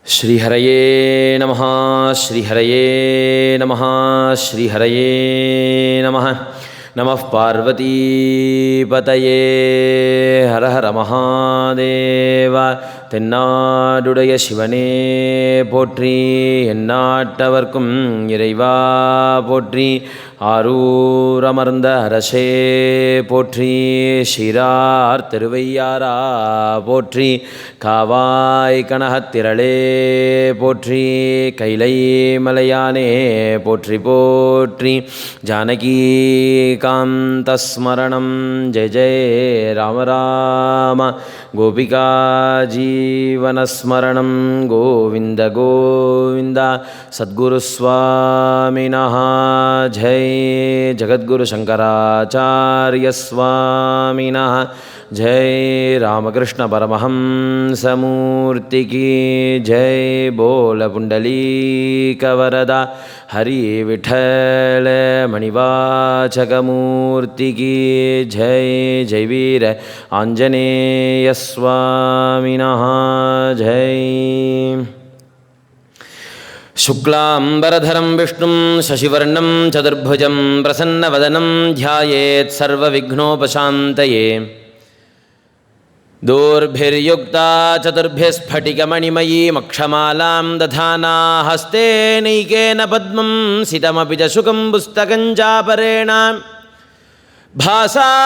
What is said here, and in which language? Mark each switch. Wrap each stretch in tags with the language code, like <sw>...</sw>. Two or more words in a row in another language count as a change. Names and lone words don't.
<sa>श्रीहरये नमः श्रीहरये नमः श्रीहरये नमः नमः पार्वतीपतये हर हर</sa> <ta>महादेव தென்னாடுடைய சிவனே போற்றி எந்நாட்டவர்க்கும் இறைவா போற்றி ஆரூரமர்ந்த அரசே போற்றி சிறார் திருவையாரா போற்றி காவாய் கனகத்திரளே போற்றி கைலை மலையானே போற்றி போற்றி</ta> <sa>जानकी कान्तस्मरणं जय जय राम राम गोपिका जीवनस्मरणं गोविन्द गोविन्द सद्गुरुस्वामिनः जय जगद्गुरुशङ्कराचार्यस्वामिनः जय रामकृष्ण परमहंसमूर्ति</sa> <hi>की जय बोल</hi> <sa>पुण्डलीकवरदा हरि विठल मणिवाचकमूर्ति</sa> <hi>की जय</hi> <sa>जय वीर आञ्जनेय स्वामिनः जय शुक्लाम्बरधरं विष्णुं शशिवर्णं चतुर्भुजं प्रसन्नवदनं ध्यायेत् सर्वविघ्नोपशान्तये दोर्भिर्युक्ता चतुर्भ्यस्फटिकमणिमयीमक्षमालां दधाना हस्ते नैकेन पद्मं सितमपि च शुकं पुस्तकं चापरेण भासा</sa>